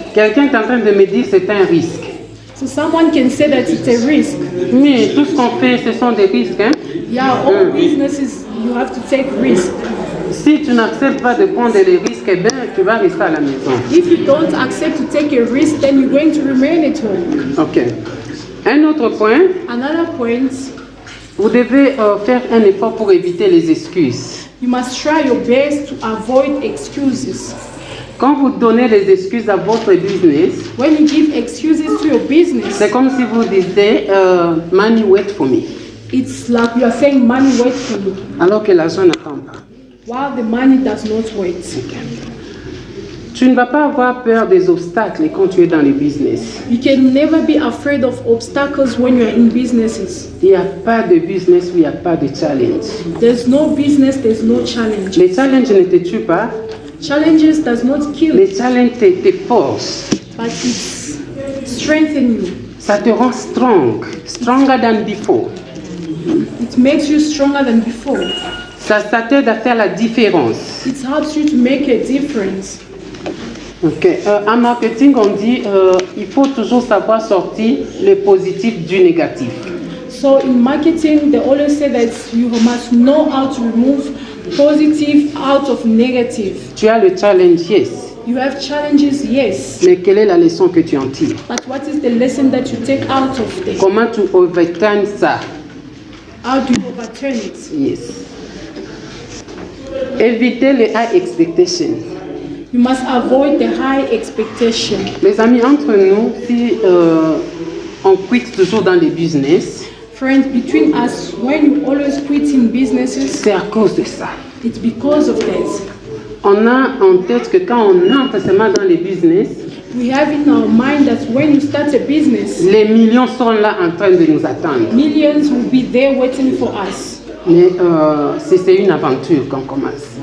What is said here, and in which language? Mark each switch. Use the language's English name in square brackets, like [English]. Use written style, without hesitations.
[French] Quelqu'un est en train de me dire que c'est un risque. [English] So someone can say that it's a risk. [French] Mais tout ce qu'on fait, ce sont des risques. Hein? [English] Yeah, all businesses, you have to take risk. [French] Si tu n'acceptes pas de prendre les risques, eh bien, tu vas rester à la maison. [English] If you don't accept to take a risk, then you're going to remain at home. [French] Ok. Un autre point, [English] Another point, [French] vous devez faire un effort pour éviter les excuses. [English] you must try your best to avoid excuses. [French] Quand vous donnez les excuses à votre business, [English] When you give excuses to your business, [French] c'est comme si vous disiez [English] money wait for me, it's like you are saying money waits for you, [French] alors que l'argent n'attend pas. [English] while the money does not wait. [French] Tu ne vas pas avoir peur des obstacles quand tu es dans les business. [English] You can never be afraid of obstacles when you are in businesses. [French] Il n'y a pas de business où il n'y a pas de challenge. [English] There's no business, there's no challenge. [French] Les challenges ne te tuent pas, [English] Challenges does not kill, [French] les challenges te forcent. [English] but it's strengthen you. [French] Ça te rend [English] strong, stronger than before. It makes you stronger than before. [French] Ça t'aide à faire la différence. [English] It helps you to make a difference. Ok. [French] En marketing, on dit il faut toujours savoir sortir le positif du négatif. [English] So in marketing, they always say that you must know how to remove positive out of negative. [French] Tu as le challenge, yes. [English] You have challenges, yes. [French] Mais quelle est la leçon que tu en tires? [English] But what is the lesson that you take out of them? [French] Comment tu overturnes ça? [English] How do you overturn it? Yes. [French] Éviter les high expectations. [English] You must avoid the high expectation. [French] Les amis, entre nous, si on quitte toujours dans les business, [English] Friends, between us, when you always quit in businesses, [French] c'est à cause de ça. [English] it's because of that. [French] On a en tête que quand on entre seulement dans les business, [English] We have in our mind that when you start a business, [French] les millions sont là en train de nous attendre. [English] millions will be there waiting for us. [French] Mais c'est une aventure qu'on commence.